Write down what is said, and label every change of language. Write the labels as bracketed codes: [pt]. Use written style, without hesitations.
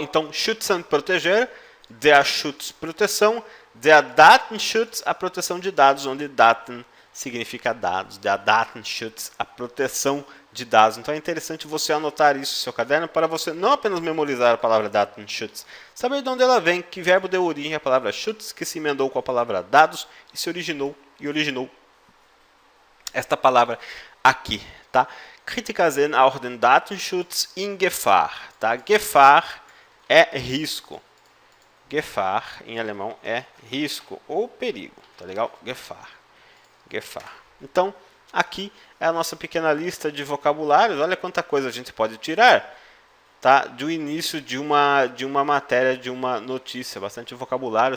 [pt] Então, schützen, proteger, der Schutz, proteção, der Datenschutz, a proteção de dados, onde Daten significa dados, der Datenschutz, a proteção de dados. Então é interessante você anotar isso no seu caderno para você não apenas memorizar a palavra Datenschutz, saber de onde ela vem, que verbo deu origem à palavra Schutz, que se emendou com a palavra dados e se originou esta palavra aqui, tá? [de] Kritiker sehen auch den Datenschutz in Gefahr, tá? [pt] Gefahr é risco. Gefahr em alemão é risco ou perigo, tá legal? Gefahr. Então, aqui é a nossa pequena lista de vocabulários. Olha quanta coisa a gente pode tirar, tá? Do início de uma matéria, de uma notícia. Bastante vocabulário.